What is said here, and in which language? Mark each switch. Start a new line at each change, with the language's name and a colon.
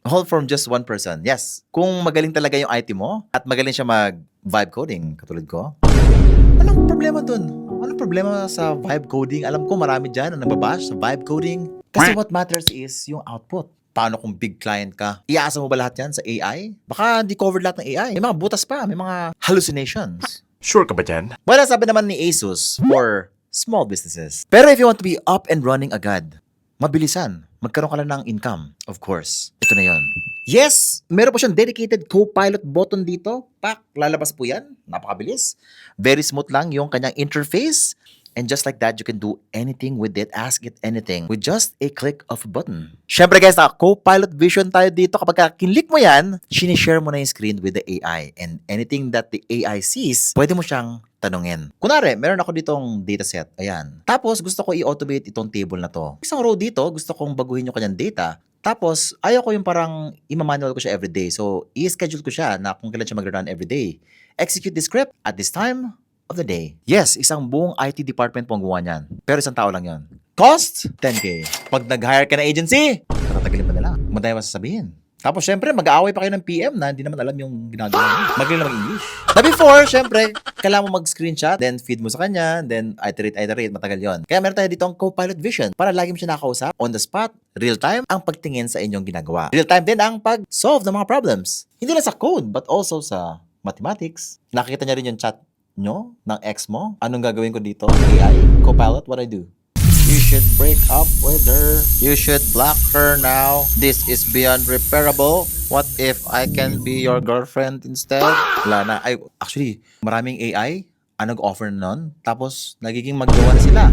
English: All from just one person.
Filipino: Yes, kung magaling talaga yung IT mo at magaling siya mag-vibe coding, katulad ko, anong problema dun? Anong problema sa vibe coding? Alam ko marami dyan na nagbabash sa vibe coding.
English: Kasi what matters is yung output.
Filipino: Paano kung big client ka? Iaasa mo ba lahat yan sa AI? Baka hindi covered lahat ng AI. May mga butas pa, may mga hallucinations. Sure ka ba dyan? Well, sabi naman ni Asus for small businesses. Pero
English: if you want to be up and running
Filipino: agad, mabilisan, magkaroon ka lang ng income, of course. Ito na yon. Yes, meron po siyang dedicated Copilot button dito. Pak, lalabas po yan. Napakabilis. Very smooth lang yung kanyang interface.
English: And just like that, you can do anything with it, ask it anything with just a click of a button.
Filipino: Syempre guys, Copilot Vision tayo dito. Kapag kinlik mo yan, sinishare mo na yung screen with the AI.
English: And anything that the AI sees,
Filipino: pwede mo siyang tanungin. Kunwari, meron ako ditong dataset. Ayan. Tapos, gusto ko i-automate itong table na to. Isang row dito, gusto kong baguhin yung kanyang data. Tapos, ayaw ko yung parang ima-manual ko siya everyday. So, i-schedule ko siya na kung kailan siya mag-run everyday.
English: Execute the script at this time of the day.
Filipino: Yes, isang buong IT department po ang gumawa niyan. Pero isang tao lang yon. Cost? 10K. Pag nag-hire ka na agency, tatatagalin pa nila. Madaya masasabihin. Tapos, syempre, mag-aaway pa kayo ng PM na hindi naman alam yung ginagawa niya. Magaling na mag-English. Na before, syempre, kailangan mo mag-screenshot, then feed mo sa kanya, then iterate, matagal yon. Kaya meron tayo dito ang Copilot Vision para lagi mo siya nakausap, on the spot, real time, ang pagtingin sa inyong ginagawa. Real time din ang pag-solve ng mga problems. Hindi lang sa code, but also sa mathematics. Nakikita niya rin yung chat nyo ng ex mo. Anong gagawin ko dito? AI, Copilot,
English: what I do? You should break up with her. You should block her now. This is beyond repairable. What if I can be your girlfriend instead?
Filipino: Wala na. Ay, actually, maraming AI ang nag-offer nun. Tapos, nagiging maggawa na sila.